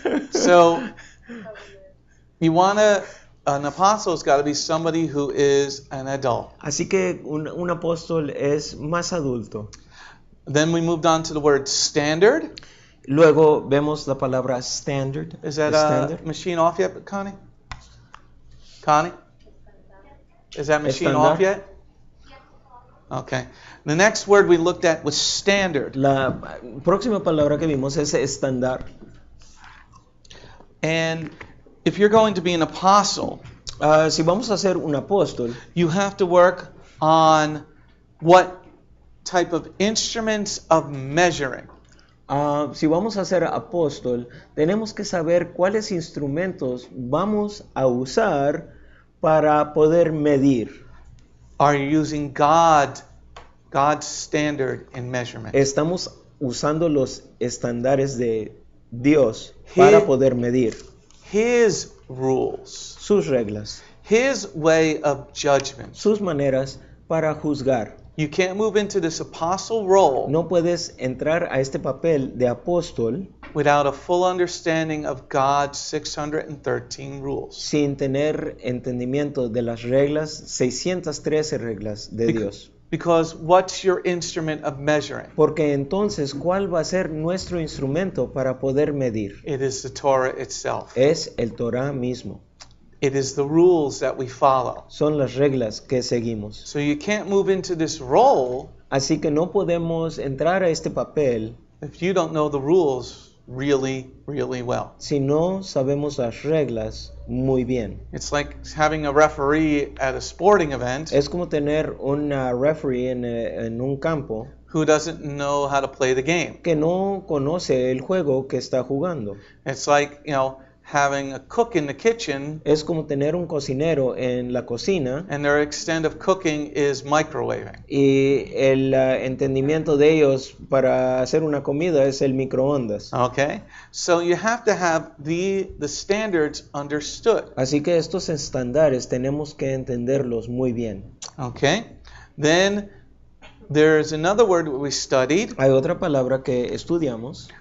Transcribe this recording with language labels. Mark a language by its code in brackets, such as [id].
[en] So, an apostle's got to be somebody who is an adult. [es] Así que un apóstol es más adulto. [en] Then we moved on to the word standard. [es] Luego vemos la palabra standard. [en] Is that Standard. machine off yet, Connie? Connie? Is that machine [es] Estándar. [en] off yet? Okay. The next word we looked at was standard. [es] La próxima palabra que vimos es estándar. [en] And if you're going to be an apostle, [es] Si vamos a ser un apóstol, [en] you have to work on what type of instruments of measuring. [es] si vamos a ser apóstol, tenemos que saber cuáles instrumentos vamos a usar para poder medir. [en] Are you using God's standard in measurement? [es] Estamos usando los estándares de Dios para poder medir [en] His rules, [es] sus reglas, [en] His way of judgment. [es] sus maneras para juzgar. [en] You can't move into this apostle role [es] No puedes entrar a este papel de apóstol [en] without a full understanding of God's 613 rules. [es] sin tener entendimiento de las reglas, 613 reglas de Dios. [en] Because what's your instrument of measuring? [es] Porque entonces, ¿cuál va a ser nuestro instrumento para poder medir? [en] It is the Torah itself. [es] Es el Torah mismo. [en] It is the rules that we follow. [es] Son las reglas que seguimos. [en] So you can't move into this role [es] Así que no podemos entrar a este papel [en] if you don't know the rules really, really well. [es] si no sabemos las reglas muy bien. [en] It's like having a referee at a sporting event [es] Es como tener un referee en un campo [en] who doesn't know how to play the game. [es] que no conoce el juego que está jugando. [en] It's like, having a cook in the kitchen [es] Es como tener un cocinero en la cocina [en] and their extent of cooking is microwaving. [es] y el entendimiento de ellos para hacer una comida es el microondas. [en] Okay? So you have to have the standards understood. [es] Así que estos estándares tenemos que entenderlos muy bien. [en] Okay? Then there's another word we studied, [es] Hay otra palabra que estudiamos,